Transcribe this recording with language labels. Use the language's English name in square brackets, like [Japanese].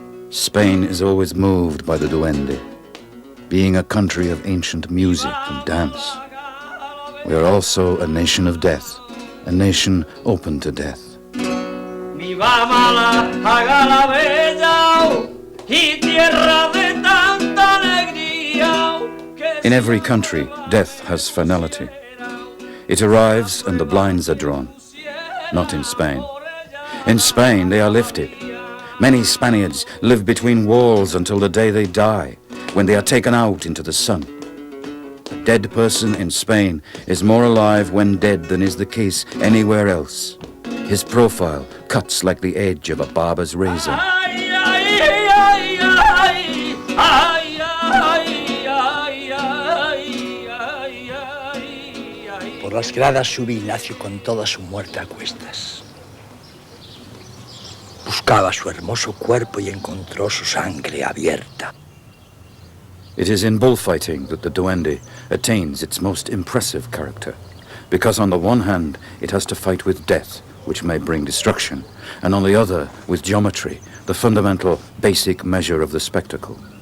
[English] Spain is always moved by the duende, being a country of ancient music and dance. We are also a nation of death, a nation open to death. [Spanish] Viva mala, haga la bella, y tierra de tanta alegría. [English] In every country, death has finality. It arrives and the blinds are drawn. Not in Spain. In Spain, they are lifted. Many Spaniards live between walls until the day they die, when they are taken out into the sun. A dead person in Spain is more alive when dead than is the case anywhere else. His profile cuts like the edge of a barber's razor. [Spanish] Por las gradas sube Ignacio con toda su muerte a cuestas. Buscaba su hermoso cuerpo y encontró su sangre abierta. [English] It is in bullfighting that the duende attains its most impressive character, because on the one hand it has to fight with death, which may bring destruction, and on the other with geometry, the fundamental basic measure of the spectacle.